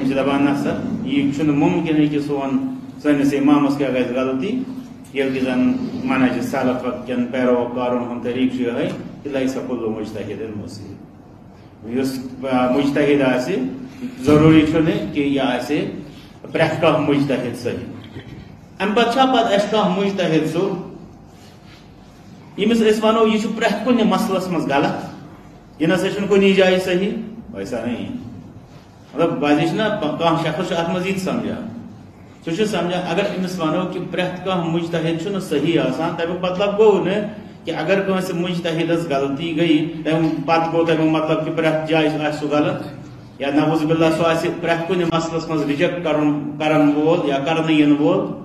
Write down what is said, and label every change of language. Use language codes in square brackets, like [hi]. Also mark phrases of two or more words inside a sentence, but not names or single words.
[ks] چھِ دپان نسا یہِ چھُنہٕ مُمکِنٕے کہِ سٲنِس امامس کیٛاہ گژھِ غلطی ییٚلہِ کہِ زن منہج سلف کٮ۪ن پیروکارن ہُنٛد طریقہٕ چھُ یِہوے کہِ [ar] لیس کُلُ مجتہد مصیب [ks] یُس مجتہد آسہِ ضروٗری چھُنہٕ کہِ یہِ آسہِ پرٛٮ۪تھ کانٛہہ مجتہد صحیح امہِ پتہٕ چھا پتہٕ اسہِ کانٛہہ مجتہد سُہ ییٚمِس أسۍ ونو یہِ چھُ پرٛٮ۪تھ کُنہِ مسلس منٛز غلط یہِ نسا چھُنہٕ کُنی جایہِ صحیح [ur] ویسا نہیں [ks] مطلب بازی چھُنہ کانٛہہ شخص چھُ اتھ منٛز یہِ تہِ سمجھان سُہ چھُ سمجھان اگر أمِس ونو کہِ پرٛٮ۪تھ کانٛہہ مجتہد چھُنہٕ صحیح آسان تمیُک مطلب گوٚو نہٕ کہ اگر کٲنٛسہِ مجتہدس غلطی گٔیہِ تمہِ پتہٕ گوٚو تمیُک مطلب کہ پرٛٮ۪تھ جایہِ آسہِ سُہ غلط یا [ar] نعوذ باللہ [ks] سُہ آسہِ پرٛٮ۪تھ کُنہِ مسلس منٛز رِجیکٹ کرن وول یا کرنہٕ یِنہٕ وول